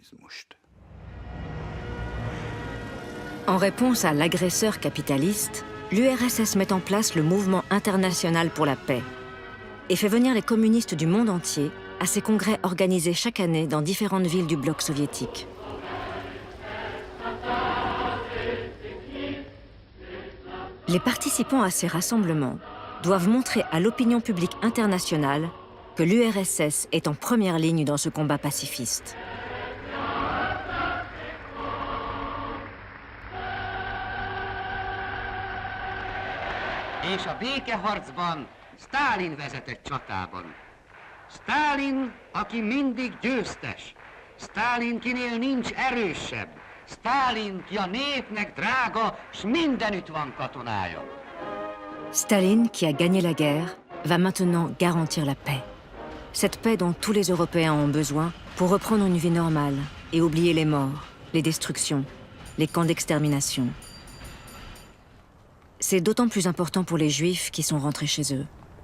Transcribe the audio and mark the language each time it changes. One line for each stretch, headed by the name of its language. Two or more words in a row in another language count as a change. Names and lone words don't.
French: En réponse à l'agresseur capitaliste, l'URSS met en place le Mouvement international pour la paix et fait venir les communistes du monde entier à ses congrès organisés chaque année dans différentes villes du bloc soviétique. Les participants à ces rassemblements doivent montrer à l'opinion publique internationale que l'URSS est en première ligne dans ce combat pacifiste.
Hungarian: És a békeharcban Sztálin vezetett csatában. Sztálin, aki mindig győztes. Sztálin, kinél nincs erősebb. Sztálin, ki a népnek drága, s mindenütt van katonája.
French: Staline, qui a gagné la guerre, va maintenant garantir la paix. Cette paix dont tous les Européens ont besoin pour reprendre une vie normale et oublier les morts, les destructions, les camps d'extermination. C'est d'autant plus important pour les Juifs qui sont rentrés chez eux.